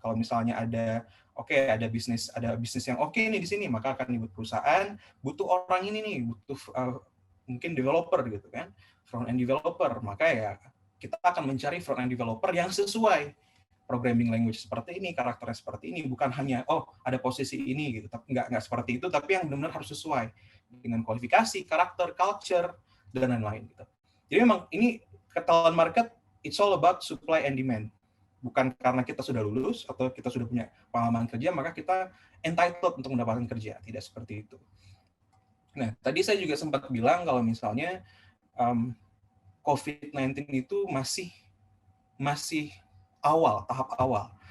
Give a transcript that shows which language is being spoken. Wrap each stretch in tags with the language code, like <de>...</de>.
<id>Kalau misalnya ada bisnis yang oke nih di sini, maka akan dibuat perusahaan butuh orang ini nih, butuh mungkin developer gitu kan, front end developer, maka ya kita akan mencari front end developer yang sesuai programming language seperti ini, karakternya seperti ini, bukan hanya ada posisi ini gitu, tapi nggak seperti itu, tapi yang benar-benar harus sesuai dengan kualifikasi, karakter, culture, dan lain-lain gitu. Jadi memang ini</id> <en>talent market, it's all about supply and demand.</en> <id>Bukan karena kita sudah lulus atau kita sudah punya pengalaman kerja, maka kita entitled untuk mendapatkan kerja. Tidak seperti itu. Nah, tadi saya juga sempat bilang kalau misalnya COVID-19 itu masih tahap awal.</id>